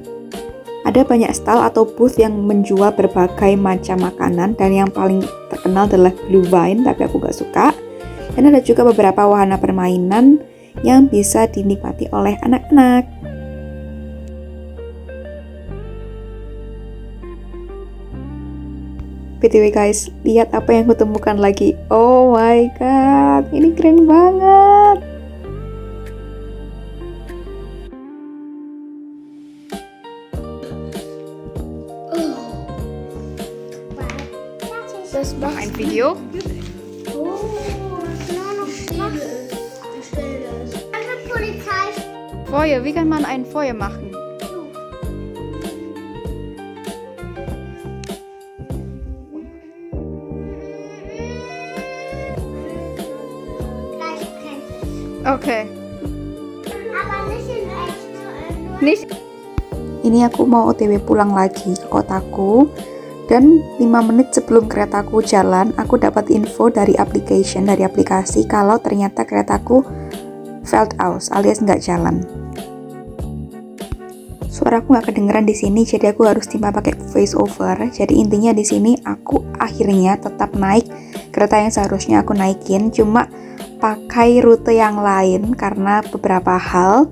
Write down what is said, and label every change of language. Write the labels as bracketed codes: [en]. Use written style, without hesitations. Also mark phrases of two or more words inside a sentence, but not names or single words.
[id] Ada banyak stall atau booth yang menjual berbagai macam makanan dan yang paling terkenal adalah Glühwein, tapi aku gak suka. Dan ada juga beberapa wahana permainan yang bisa dinikmati oleh anak-anak. [en] BTW guys, [id] lihat apa yang kutemukan lagi. [en] Oh my god, [id] ini keren banget. [de] Noch ein Video. Feuer, wie kann man ein Feuer machen? Okay. Nicht. [id] Ini aku mau OTW pulang lagi ke kotaku. Dan 5 menit sebelum keretaku jalan, aku dapat info dari aplikasi kalau ternyata keretaku [de] felt out [id] alias nggak jalan. Suaraku nggak kedengeran di sini, jadi aku harus timpa pakai [en] voice over. [id] Jadi intinya di sini aku akhirnya tetap naik kereta yang seharusnya aku naikin, cuma pakai rute yang lain karena beberapa hal.